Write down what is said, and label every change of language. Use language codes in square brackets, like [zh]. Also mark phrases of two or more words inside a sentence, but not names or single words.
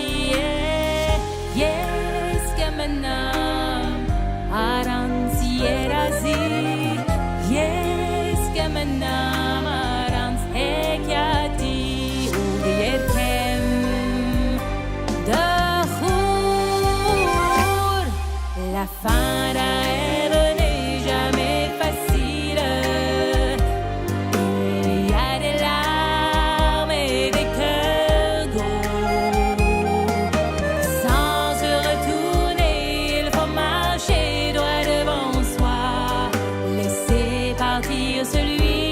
[hy] Ես կմնամ առանց երազի Ես կմնամ առանց հեքիաթի ու երգեմ [fr] դխուր La fin d'un rêve n'est jamais facile Il y a des larmes et des cœurs gros Sans se retourner, il faut marcher droit devant soi Laisser partir celui